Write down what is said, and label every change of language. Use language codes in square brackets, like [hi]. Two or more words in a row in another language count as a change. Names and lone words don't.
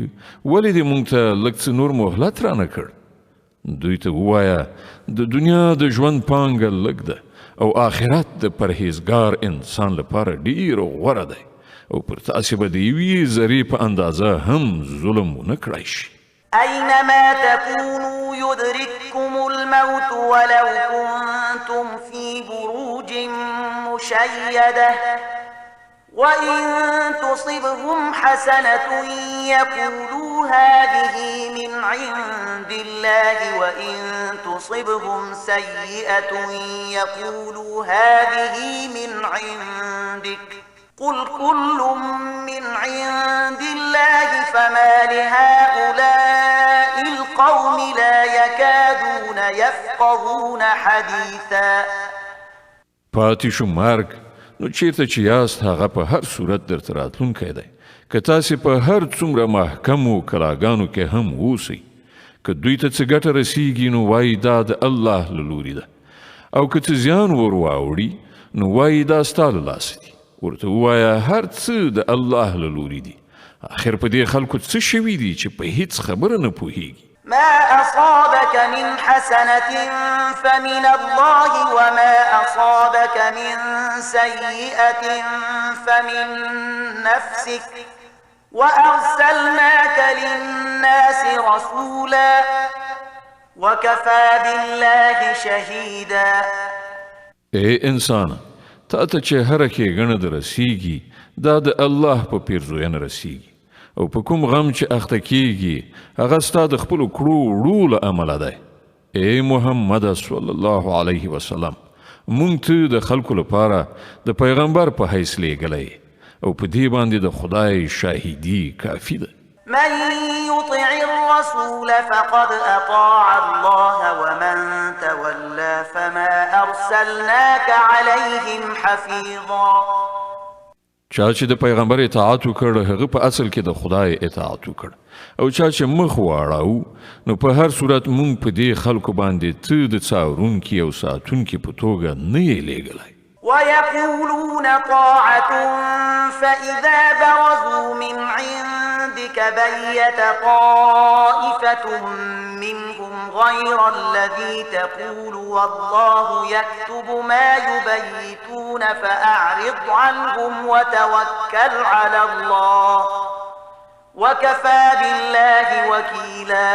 [ps] ولې دې موږ ته لږ څه نور مهلت رانه کړ؟ دوی ته ووایه د دنیا د ژوند پانګه لږ ده او آخرت د پرهیزګار انسان لپاره ډېر غوره دی او پر تاسې به د یوې ذرې په اندازه هم ظلم ونه کړای شي. [ar] أينما تكونوا يدرككم الموت ولو كنتم في بروج مشيدة وإن تصبهم حسنة يقولوا هذه من عند الله وإن تصبهم سيئة يقولوا هذه من عندك قل كل من عند الله فما لهؤلاء القوم لا يكادون يفقهون حديثا. [ps] پاتې شو مرګ نو چیرته چې یاست هغه په هر صورت درته راتلونکی دی که تاسې په هر څومره محکمو کلاګانو کې هم اوسئ که دوی ته څه ګټه رسیږي نو وایي دا د الله له لورې ده او که څه زیان ور واوړي نو وایي دا ستا له لاسه دي. ورته ووایه هر څه د الله له لورې دي. آخر په دې خلکو څه شوي دي چې په هیڅ خبره نه پوهیږي. [ar] ما أصابك من حسنة فمن الله وما أصابك من سيئة فمن نفسك وأرسلناك للناس رسولا وكفى بالله شهيدا. [ps] اے انسان تا ته چې هره ښېګڼه د رسیږي دا د الله په پیرزوینه رسیږي او په کوم غم چې اخته کیږي هغه ستا د خپلو کړو وړو له امله دی. ای محمد [ar] صلی الله علیه وسلم [ps] مونږ ته د خلکو لپاره د پیغمبر په حیث لیږلی او په دې باندې د خدای شاهدي کافي ده. [ar] من يطع الرسول فقد أطاع الله ومن تولى فما أرسلناك عليهم حفيظا. [ps] چا چې د پیغمبر اطاعت وکړ هغه په اصل کې د خدای اطاعت وکړ او چا چې مخ واړاو نو په هر صورت مونږ په دې خلکو باندې ته د څارونکي او ساتونکي په توګه نه یې لیږلی. [ar] ويقولون طاعة فإذا برزوا من عندك بيت طائفة منهم غير الذي تقول والله يكتب ما يبيتون فأعرض عنهم وتوكل على الله وكفى بالله وكيلا.